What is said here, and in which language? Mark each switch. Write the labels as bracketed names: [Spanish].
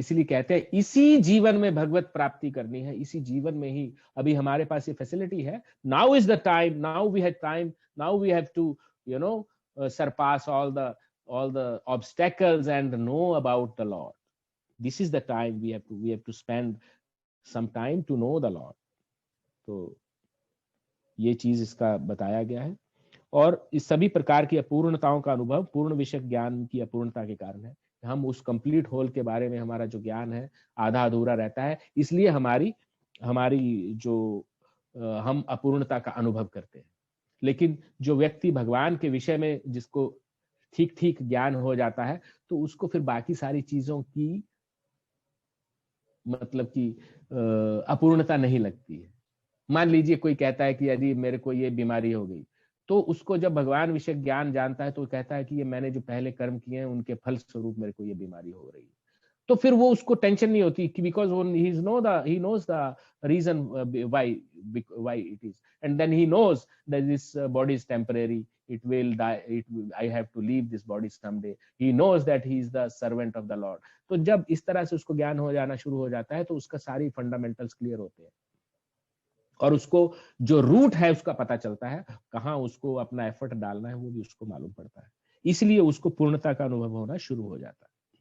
[Hindi] इसीलिए कहते हैं इसी जीवन में भगवत प्राप्ति करनी है, इसी जीवन में ही। अभी हमारे पास ये फैसिलिटी है, [English] Now is the time, now we have time, now we have to surpass all the obstacles and know about the Lord. This is the time we have to spend some time to know the Lord. [Hindi] तो ये चीज इसका बताया गया है। और इस सभी प्रकार की अपूर्णताओं का अनुभव पूर्ण विषय ज्ञान की अपूर्णता के कारण है। हम उस कंप्लीट होल के बारे में हमारा जो ज्ञान है आधा अधूरा रहता है, इसलिए हमारी जो हम अपूर्णता का अनुभव करते हैं। लेकिन जो व्यक्ति भगवान के विषय में जिसको ठीक ठीक ज्ञान हो जाता है, तो उसको फिर बाकी सारी चीजों की मतलब कि अपूर्णता नहीं लगती है। मान लीजिए कोई कहता है कि यदि मेरे को ये बीमारी हो गई, तो उसको जब भगवान विषय ज्ञान जानता है तो कहता है कि ये मैंने जो पहले कर्म किए हैं उनके फल स्वरूप मेरे को ये बीमारी हो रही है। तो फिर वो उसको टेंशन नहीं होती कि because [English] he knows the reason why it is, and then he knows that this body is temporary, it will die, I have to leave this body someday. He knows that he is the servant of the Lord. [Hindi] तो जब इस तरह से उसको ज्ञान हो जाना शुरू हो जाता है तो उसका सारी फंडामेंटल्स क्लियर होते हैं, और उसको जो रूट है उसका पता चलता है, कहाँ उसको अपना एफर्ट डालना है वो भी उसको मालूम पड़ता है। इसलिए उसको पूर्णता का अनुभव होना शुरू हो जाता है।